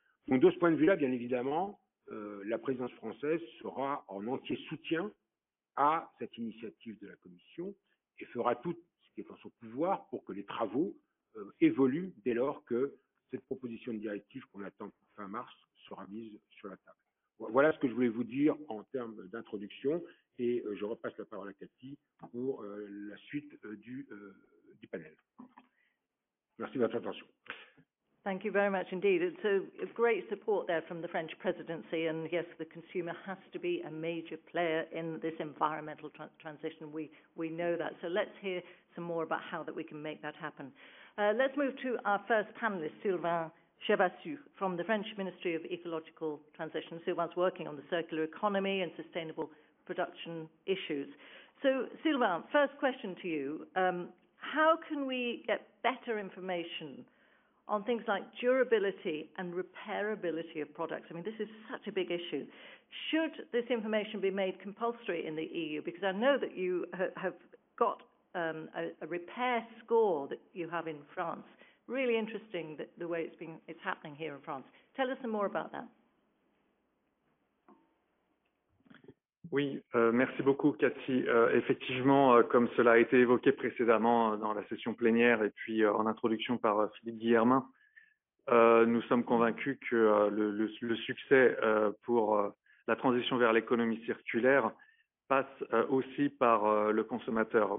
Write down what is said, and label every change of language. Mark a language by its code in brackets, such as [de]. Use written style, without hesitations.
[fr] Donc de ce point de vue-là, bien évidemment, la présidence française sera en entier soutien à cette initiative de la Commission et fera tout ce qui est en son pouvoir pour que les travaux évoluent dès lors que cette proposition de directive qu'on attend pour fin mars sera mise sur la table. Voilà ce que je voulais vous dire en termes d'introduction et je repasse la parole à Cathy pour la suite du panel. Merci de votre attention. [en] Thank you very much indeed. It's a great support there from the French presidency, and yes, the consumer has to be a major player in this environmental transition. We know that. So let's hear some more about how that we can make that happen. Let's move to our first panelist, Sylvain Chevassus, from the French Ministry of Ecological Transition. Sylvain's working on the circular economy and sustainable production issues. So Sylvain, first question to you. How can we get better information on things like durability and repairability of products? I mean, this is such a big issue. Should this information be made compulsory in the EU? Because I know that you have got a repair score that you have in France. Really interesting that the way it's happening here in France. Tell us some more about that. [fr] Oui, merci beaucoup Cathy. Effectivement, comme cela a été évoqué précédemment dans la session plénière et puis en introduction par Philippe Guillermin, nous sommes convaincus que le succès pour la transition vers l'économie circulaire passe aussi par le consommateur.